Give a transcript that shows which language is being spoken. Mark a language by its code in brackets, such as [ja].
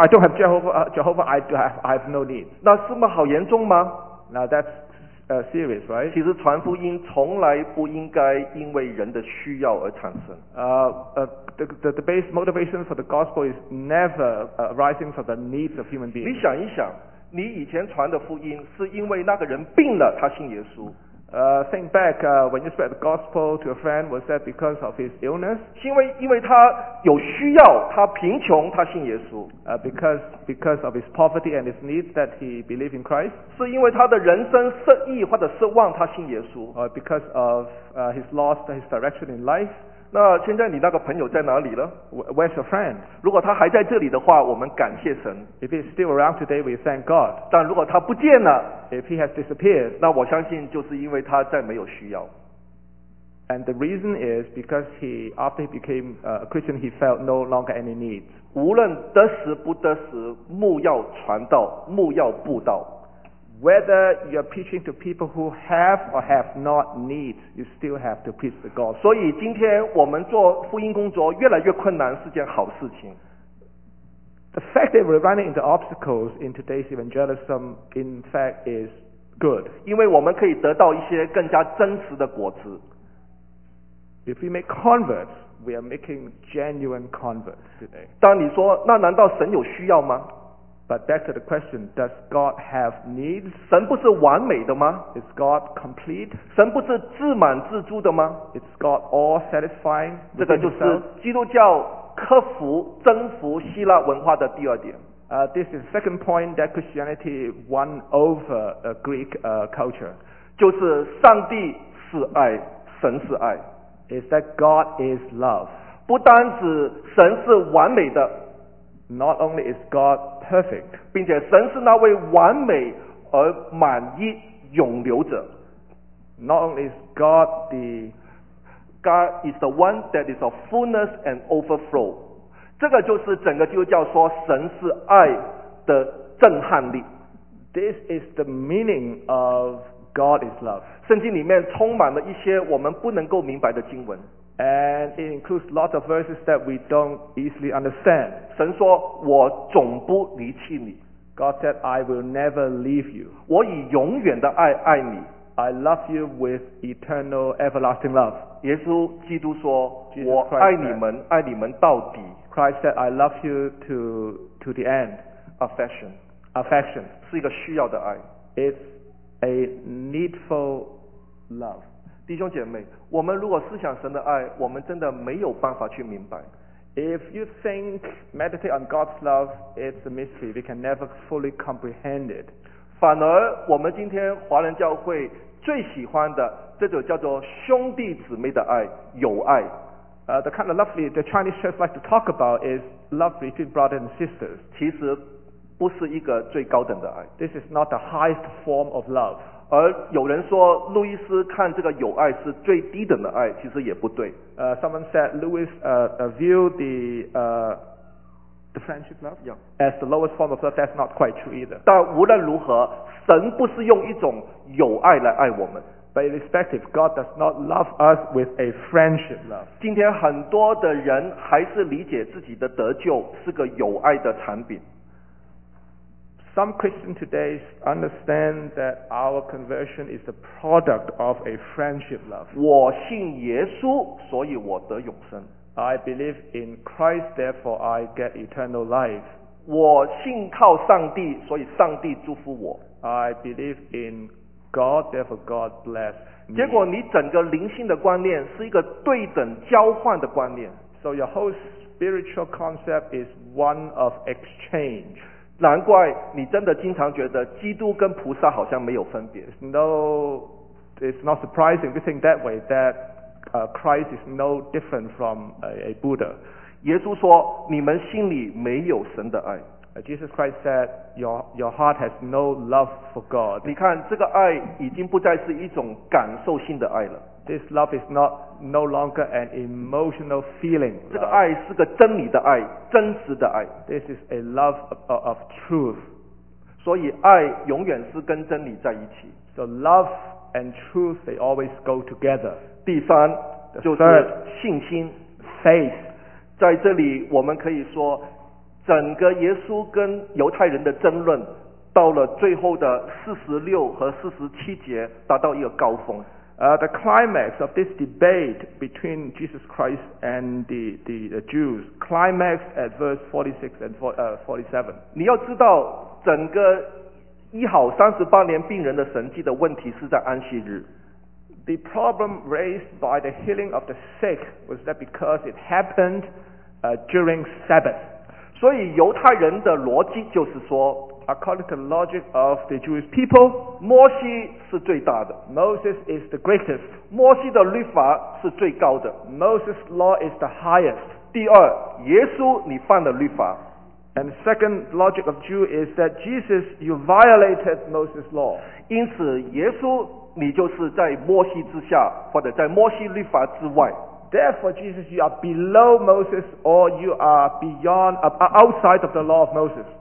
[en] I don't have Jehovah, I have no need. [zh] 那是吗？好严重吗？ [en] Now that's serious, right? [zh] 其实传福音从来不应该因为人的需要而产生。 [en] The base motivation for the gospel is never arising from the needs of human beings. [zh] 你想一想，你以前传的福音是因为那个人病了，他信耶稣。 [en] Think back, when you spread the gospel to a friend, was that because of his illness? [zh] 因为他有需要，他贫穷，他信耶稣。 [en] Because of his poverty and his needs that he believed in Christ? [zh] 是因为他的人生失意或者失望，他信耶稣。 [en] Because of his lost his direction in life? [zh] 那现在你那个朋友在哪里了？ [en] Where's your friend? [zh] 如果他还在这里的话，我们感谢神。 [en] If he's still around today, we thank God. [zh] 但如果他不见了， [en] If he has disappeared, [zh] 那我相信就是因为他再没有需要。 [en] And the reason is because after he became a Christian, he felt no longer any need. [zh] 无论得时不得时，牧要传道，牧要布道。 [en] Whether you're preaching to people who have or have not need, you still have to preach the gospel. [zh] 所以今天我们做福音工作越来越困难是件好事情。 [en] The fact that we're running into obstacles in today's evangelism, in fact, is good. [zh] 因为我们可以得到一些更加真实的果子。 [en] If we make converts, we are making genuine converts today. [zh] 当你说，那难道神有需要吗？ [en] But back to the question, does God have needs? [zh] 神不是完美的吗？ [en] Is God complete? [zh] 神不是自满自足的吗？ [en] Is God all satisfying? [zh] 这个就是基督教克服征服希腊文化的第二点。 [en] This is the second point that Christianity won over Greek culture. [zh] 就是上帝是爱，神是爱。 [en] Is that God is love. [zh] 不单只神是完美的。 [en] Not only is God perfect. [zh] 并且神是那位完美而满意永留者。 [en] Not only is God the... God is the one that is of fullness and overflow. [zh] 这个就是整个基督教说神是爱的震撼力。 [en] This is the meaning of God is love. [zh] 圣经里面充满了一些我们不能够明白的经文。 [en] And it includes lots of verses that we don't easily understand. [zh] 神说我总不离弃你。 [en] God said, I will never leave you. [zh] 我以永远的爱爱你。 [en] I love you with eternal everlasting love. [zh] 耶稣基督说我爱你们爱你们到底。 [en] Christ said, I love you to the end. Affection. Affection. [zh] 是一个需要的爱。 [en] It's a needful love. [zh] 弟兄姐妹，我们如果思想神的爱，我们真的没有办法去明白。 [en] If you think, meditate on God's love, it's a mystery. We can never fully comprehend it. [zh] 反而我们今天华人教会最喜欢的这种叫做兄弟姊妹的爱，友爱。 [en] The kind of lovely the Chinese church like to talk about is love between brothers and sisters. [zh] 其实不是一个最高等的爱。 [en] This is not the highest form of love. [zh] 而有人说路易斯看这个友爱是最低等的爱，其实也不对。 [en] Someone said Louis viewed the The friendship love? Yeah. As the lowest form of love, that's not quite true either. [zh] 但无论如何，神不是用一种友爱来爱我们。 [en] But irrespective, God does not love us with a friendship love. [zh] 今天很多的人还是理解自己的得救是个友爱的产品。 [en] Some Christians today understand that our conversion is the product of a friendship love. [zh] 我信耶稣，所以我得永生。 [en] I believe in Christ, therefore I get eternal life. [zh] 我信靠上帝，所以上帝祝福我。 [en] I believe in God, therefore God bless me. [zh] 结果你整个灵性的观念是一个对等交换的观念。 [en] So your whole spiritual concept is one of exchange. [zh] 难怪你真的经常觉得基督跟菩萨好像没有分别。 [en] No, it's not surprising to think that way, that Christ is no different from a Buddha. [zh] 耶稣说，你们心里没有神的爱。 [en] Jesus Christ said, your heart has no love for God. [zh] 你看，这个爱已经不再是一种感受性的爱了。 [en] This love is not no longer an emotional feeling. [zh] 这个爱是个真理的爱，真实的爱。 [en] This is a love of truth. [zh] 所以爱永远是跟真理在一起。 [en] So love and truth, they always go together. [zh] 第三 [en] third, [zh] 就是信心 [en] faith. [zh] 在这里我们可以说，整个耶稣跟犹太人的争论，到了最后的46和47节，达到一个高峰。 [en] The climax of this debate between Jesus Christ and the Jews climax at verse 46 and 47. [zh] 你要知道，整个医好38年病人的神迹的问题是在安息日。 [en] The problem raised by the healing of the sick was that because it happened during Sabbath. [zh] 所以犹太人的逻辑就是说， [en] According to the logic of the Jewish people, [zh] 摩西是最大的。 [en] Moses is the greatest. [zh] 摩西的律法是最高的。 [en] Moses' law is the highest. [zh] 第二，耶稣你犯了律法。 [en] And the second logic of Jew is that Jesus, you violated Moses' law. [zh] 因此耶稣你就是在摩西之下，或者在摩西律法之外。 [en] Therefore, Jesus, you are below Moses or you are beyond, outside of the law of Moses.